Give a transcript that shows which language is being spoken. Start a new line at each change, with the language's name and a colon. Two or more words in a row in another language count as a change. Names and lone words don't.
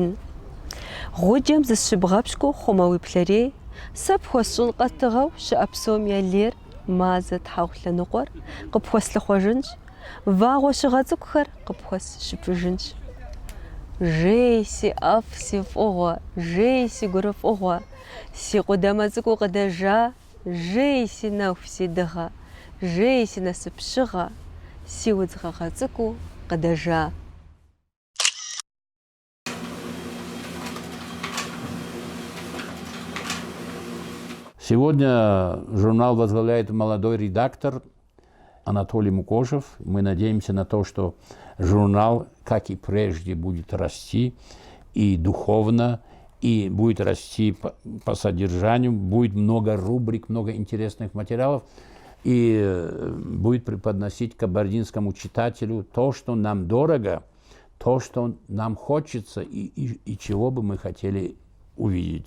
Kabardian: Гъуджэм зысщыбгъэпщкӏуу хъумэ уи плъэрей, сэ пхуэсщӏын къэтыгъэу щыӏэ псом я лейр, мазэ тхьэху лъэныкъуэр къыпхуэслъыхъуэжынщ, вагъуэ щыгъэ цӏыкӏухэр къыпхуэсщыпыжынщ. Жей си ӏэфӏ, си фӏыгъуэ, жей си гурыфӏыгъуэ, си къудамэ цӏыкӏуу къыдэжа, жей си нэху, си дыгъэ, жей си насыпщыгъэ, си удз гъэгъа цӏыкӏуу къыдэжа.
Russian: Сегодня журнал возглавляет молодой редактор Анатолий Мукошев. Мы надеемся на то, что журнал, как и прежде, будет расти и духовно, и будет расти по содержанию, будет много рубрик, много интересных материалов, и будет преподносить кабардинскому читателю то, что нам дорого, то, что нам хочется и чего бы мы хотели увидеть.